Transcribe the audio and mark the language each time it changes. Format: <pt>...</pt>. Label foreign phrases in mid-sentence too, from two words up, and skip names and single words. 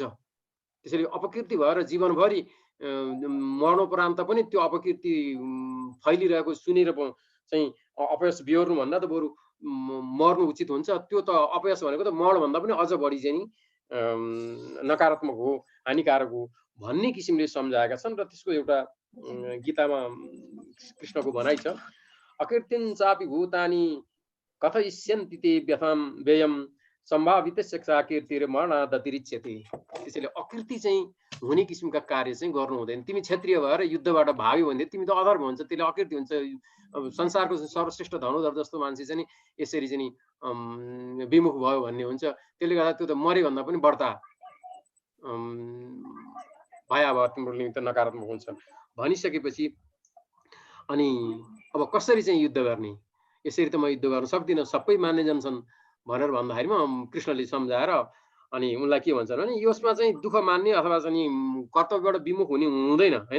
<ne>त्यसैले अपकृति भएर जीवनभरि मर्नोपरान्त पनि त्यो अपकृति फैलिरहेको सुनेर चाहिँ अपयस बिहोर्नु भन्दा त बरु मर्नु उचित हुन्छ। त्यो त अपयस भनेको त मर्नभन्दा पनि अझ बढी चाहिँ नि नकारात्मक हो, हानिकारक हो भन्ने किसिमले सम्झाएका छन्। र त्यसको एउटा गीतामा कृष्णको भनाइ छ,</ne> <sa>अकीर्तिं चापि भूतानि कथयिष्यन्ति ते व्यथां व्ययं सम्भावितस्य कीर्तिर् मरणादतिरिच्यते।</sa> <ne>त्यसैले अकृति चाहिँ हुने किसिमका कार्य चाहिँ गर्नु हुँदैन। तिमी क्षेत्रीय भएर युद्धबाट भाग्यो भने तिमी त अधर्म हुन्छ, त्यसले अकृति हुन्छ। संसारको सर्वश्रेष्ठ धनुधर जस्तो मान्छे चाहिँ यसरी चाहिँ विमुख भयो भन्ने हुन्छ। त्यसले गर्दा त्यो त मरे भन्दा पनि बढ्ता भयावह तिम्रो निमित्त नकारात्मक हुन्छ भनिसकेपछि अनि अब कसरी चाहिँ युद्ध गर्ने, यसरी त म युद्ध गर्न सक्दिनँ, सबै मान्यजन छन् भनेर भन्दाखेरिमा कृष्णले सम्झाएर अनि उनलाई के भन्छ भने यसमा चाहिँ दुःख मान्ने अथवा चाहिँ कर्तव्यबाट विमुख हुने हुँदैन हैन।</ne>